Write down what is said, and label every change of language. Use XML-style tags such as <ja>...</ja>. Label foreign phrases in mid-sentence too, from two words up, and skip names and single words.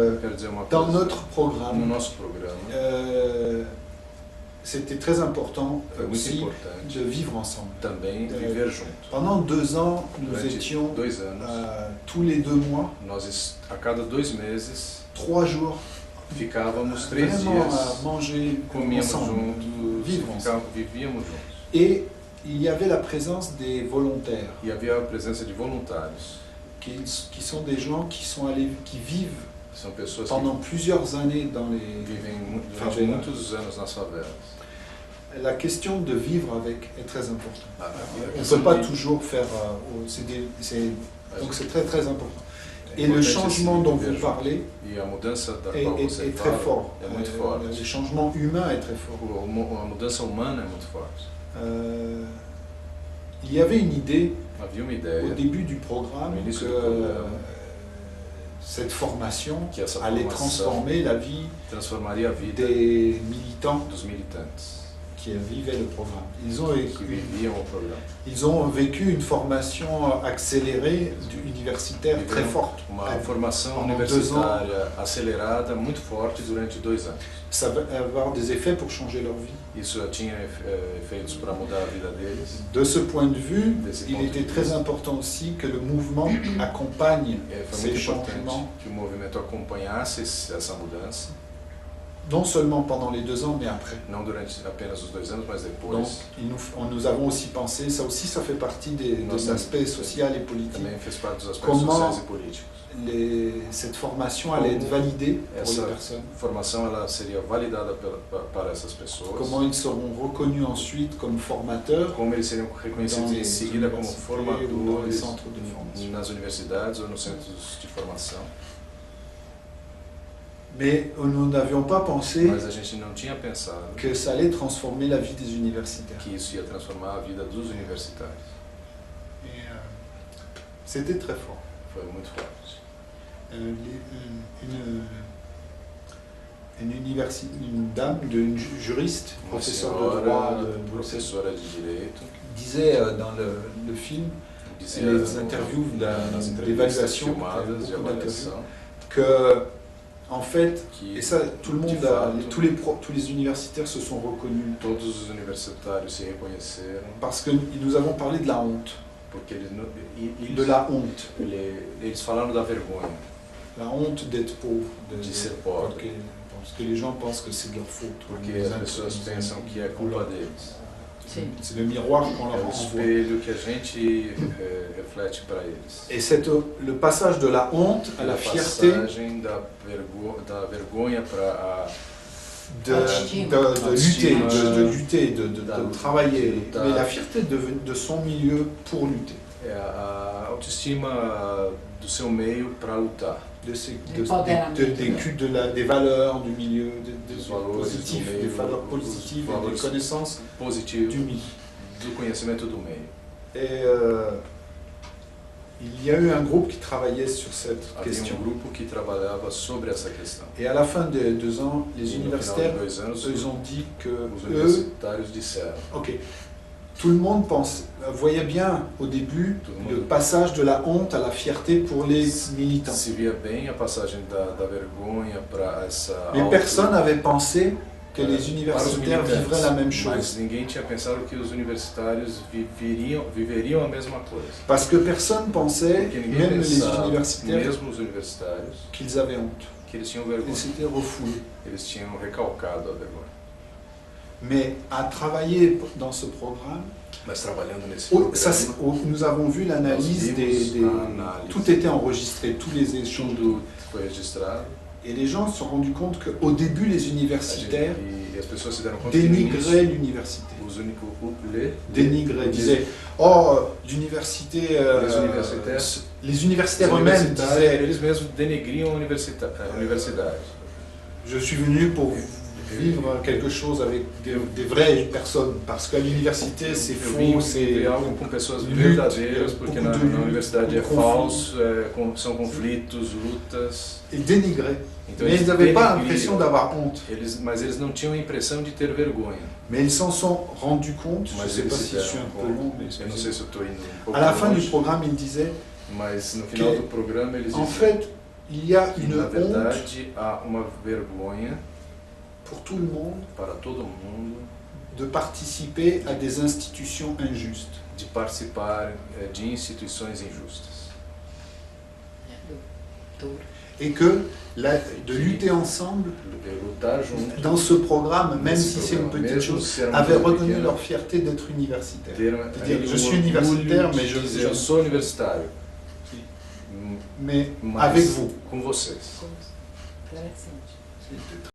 <pt>quero dizer uma</pt> <fr>Dans</fr> <pt>coisa.</pt> <fr>notre</fr> <pt>No</pt> <fr>programme,</fr> <pt>nosso programa,</pt> <fr>c'était très important</fr> <pt>foi muito</pt> <fr>aussi</fr> <pt>importante</pt> <fr>de vivre ensemble.</fr> <pt>também viver junto.</pt> <fr>Pendant 2 ans, nous</fr> <pt>Durante</pt> <fr>étions</fr> <pt>2 anos,</pt> <fr>tous les 2 mois,</fr> <pt>nós a cada 2 meses</pt> <fr>3 jours,</fr> <pt>ficávamos 3</pt> <fr>vraiment à</fr> <pt>dias,</pt> <fr>manger</fr> <pt>comíamos</pt> <fr>ensemble,</fr> <pt>juntos,</pt> <fr>vivre ensemble.</fr> <pt>vivíamos juntos.</pt> <fr>Et il y avait la présence des volontaires,</fr> <pt>E havia a presença de voluntários.</pt> <fr>qui sont des gens qui vivent</fr> <pt>São pessoas</pt> <fr>pendant</fr> <pt>que</pt> <fr>plusieurs années dans les</fr> <pt>vivem durante</pt> <fr>favelas.</fr> <pt>muitos anos nas favelas.</pt> <fr>La question de vivre avec est très importante. On ne</fr> <pt>questão</pt> <fr>peut pas</fr> <pt>de-</pt> <fr>toujours faire... donc c'est très très important.</fr> <pt>é</pt> <fr>Et le</fr> <pt>importante</pt> <fr>changement</fr> <pt>esse</pt> <fr>dont</fr> <pt>viver</pt> <fr>vous</fr> <pt>junto.</pt> <fr>parlez</fr> <pt>E a mudança da</pt> <fr>est,</fr> <pt>qual</pt> <fr>est-</fr> <pt>você</pt> <fr>est très</fr> <pt>fala</pt> <fr>fort.</fr> <pt>é muito forte.</pt> <fr>Le changement humain est très fort.</fr> <pt>A mudança humana é muito forte.</pt> <fr>Il y avait une idée</fr> <pt>Havia uma</pt> <fr>au</fr> <pt>ideia</pt> <fr>début du programme Au</fr> <pt>início que do programa.</pt> <fr>cette formation</fr> <pt>que essa</pt> <fr>allait</fr> <pt>formação</pt> <fr>transformer la vie</fr> <pt>transformaria a vida</pt> <fr>des militants</fr> <pt>dos militantes</pt> <fr>qui vivaient le programme.</fr> <pt>que viviam o programa.</pt> <fr>Ils ont vécu une formation accélérée universitaire très</fr> <pt>Viveram</pt> <fr>forte.</fr> <pt>uma formação</pt> <fr>Pendant 2 ans,</fr> <pt>universitária acelerada, muito forte durante 2 anos.</pt> <fr>ça va avoir des effets pour changer leur vie.</fr> <pt>Isso tinha efeitos para mudar a vida deles.</pt> <fr>De ce point de vue,</fr> <pt>Desse</pt> <fr>il</fr> <pt>ponto de</pt> <fr>était</fr> <pt>vista.</pt> <fr>très important aussi que le mouvement accompagne</fr> <pt>Foi</pt> <fr>ces</fr> <pt>muito importante</pt> <fr>changements,</fr> <pt>que o movimento acompanhasse essa mudança,</pt> <fr>non seulement pendant les 2 ans, mais après.</fr> <pt>não durante apenas os 2 anos, mas depois.</pt> <fr>Donc, nous avons aussi pensé, ça fait partie des aspects sociaux et politiques.</fr> <pt>Também fez parte dos aspectos</pt> <fr>Comment</fr> <pt>sociais e políticos.</pt> <fr>Cette formation allait être validée pour les</fr> <pt>Essa</pt> <fr>personnes.</fr> <pt>formação ela seria validada para essas pessoas.</pt> <fr>Comment ils seront reconnus ensuite comme formateurs</fr> <pt>Como eles seriam reconhecidos</pt> <fr>dans</fr> <pt>em</pt> <fr>les</fr> <pt>seguida como</pt> <fr>universités ou dans les</fr> <pt>formadores</pt> <fr>centres de formation.</fr> <pt>nas universidades ou nos centros de formação.</pt> <fr>Mais nous n'avions pas pensé</fr> <pt>Mas a gente não tinha pensado</pt> <fr>que ça allait transformer la vie des universitaires.</fr> <pt>que isso ia transformar a vida dos universitários.</pt> <fr>Et, c'était très fort.</fr> <pt>Foi muito forte.</pt> <fr>Une dame, une juriste,</fr> <pt>Uma</pt> <fr>professeure de</fr> <pt>senhora,</pt> <fr>droit de Bruxelles,</fr> <pt>professora de direito,</pt> <fr>disait dans le film,</fr> <pt>dizia</pt> <fr>les interviews</fr> <pt>nas entrevistas</pt> <fr>d'évaluation,</fr> <pt>filmadas de avaliação</pt> <fr>que, en fait,</fr> <pt>que</pt> <fr>et ça, tout le</fr> <pt>de</pt> <fr>monde,</fr> <pt>fato,</pt> <fr>tous les universitaires se sont reconnus,</fr> <pt>todos os universitários se reconheceram</pt> <fr>parce que nous avons parlé de la honte,</fr> <pt>porque</pt> <fr>de la honte,</fr> <pt>eles falaram da vergonha</pt> <fr>la honte d'être pauvre,</fr> <pt>de ser pobre,</pt> <fr>parce que les gens pensent que c'est de leur faute.</fr> <pt>porque as pessoas pensam que é culpa deles.</pt> <fr>C'est le miroir qu'on</fr> <pt>É</pt> <fr>leur</fr> <pt>o</pt> <fr>renvoie.</fr> <pt>espelho que a gente reflete para eles.</pt> <fr>Et le passage de la honte à la fierté,</fr> <pt>passagem da vergonha para</pt> <fr>de lutter, de travailler, mais la fierté de son milieu pour lutter,</fr> <pt>a autoestima do seu meio para lutar.</pt> <fr>des valeurs du milieu, des</fr> <pt>valores</pt> <fr>positifs,</fr> <pt>do meio,</pt> <fr>des valeurs positives et des connaissances</fr> <pt>Positivo</pt> <fr>du milieu.</fr> <pt>do conhecimento do meio.</pt> <fr>Et il y a eu un groupe qui travaillait sur cette</fr> <pt>Havia</pt> <fr>question.</fr> <pt>grupo que trabalhava sobre essa questão.</pt> <fr>Et à la fin des 2 ans, les</fr> <pt>E no final</pt> <fr>universitaires,</fr> <pt>de 2 anos,</pt> <fr>ils ont dit que</fr> <pt>os</pt> <fr>eux,</fr> <pt>universitários disseram.</pt> <fr>ok, tout le monde voyait bien au début le passage de la honte à la fierté pour les militants.</fr> <pt>Se via bem a passagem da vergonha para essa.</pt> <fr>Mais personne n'avait pensé que les universitaires vivraient la même chose.</fr> <pt>Mas ninguém tinha pensado que os universitários viveriam a mesma coisa.</pt> <fr>Parce que personne pensait,</fr> <pt>Porque ninguém</pt> <fr>même les</fr> <pt>pensava,</pt> <fr>universitaires,</fr> <pt>mesmo os universitários,</pt> <fr>qu'ils avaient honte.</fr> <pt>que eles tinham</pt> <fr>Ils</fr> <pt>vergonha.</pt> <fr>s'étaient refoulés.</fr> <pt>Eles tinham recalcado a vergonha.</pt> <fr>Mais à travailler dans ce programme,</fr> <pt>Mas trabalhando nesse</pt> <fr>nous avons vu l'analyse tout était enregistré, tous les échanges.</fr> <pt>tudo foi registrado.</pt> <fr>Et les gens se sont rendus compte qu'au début, les universitaires</fr> <pt>E as pessoas se deram conta que no</pt> <fr>dénigraient</fr> <pt>início,</pt> <fr>l'université.</fr> <pt>os únicos</pt> <fr>Dénigraient, disaient oh, l'université. Les universitaires eux-mêmes disaient</fr> <pt>eles mesmos denegriam a universidade.</pt> <fr>je suis venu pour vivre quelque chose avec des vraies personnes, parce qu'à l'université c'est faux, c'est</fr> <pt>algo com pessoas verdadeiras, porque na universidade é falso, são conflitos, lutas.</pt> <fr>et dénigrés.</fr> <pt>Então,</pt> <fr>Mais ils n'avaient pas l'impression d'avoir honte.</fr> <pt>Mas eles não tinham a impressão de ter vergonha.</pt> <fr>Mais ils s'en sont rendus compte, je ne</fr> <pt>Mas</pt> <fr>sais pas</fr> <pt>eles</pt> <fr>si</fr> <pt>se</pt> <fr>je suis</fr> <pt>deram</pt> <fr>un peu long, mais</fr> <pt>eu não sei se eu estou indo um pouco</pt> <fr>à la fin du</fr> <pt>longe,</pt> <fr>programme, ils disaient</fr> <pt>mas no final do programa eles</pt> <fr>en</fr> <pt>diziam</pt> <fr>fait, il y a</fr> <pt>E,</pt> <fr>une</fr> <pt>na</pt> <fr>honte</fr> <pt>verdade, há uma vergonha</pt> <fr>pour tout le monde</fr> <pt>para todo mundo</pt> <fr>de participer à des institutions injustes.</fr> <pt>de participar de instituições injustas.</pt> <fr>Et que de lutter ensemble</fr> <pt>Lutar junto</pt> <fr>dans ce programme, même si c'est une petite</fr> <pt>mesmo</pt> <fr>chose,</fr> <pt>ser uma</pt> <fr>avait</fr> <pt>coisa</pt> <fr>reconnu</fr> <pt>pequena,</pt> <fr>leur fierté d'être universitaire.</fr> <pt>ter</pt> <fr>C'est-à-dire, je suis</fr> <pt>orgulho</pt> <fr>universitaire,</fr> <pt>de</pt> <fr>mais</fr> <pt>dizer, eu sou universitário,</pt> <fr>mais</fr> <pt>mas</pt> <fr>avec vous.</fr> <pt>com vocês. Interessante.</pt>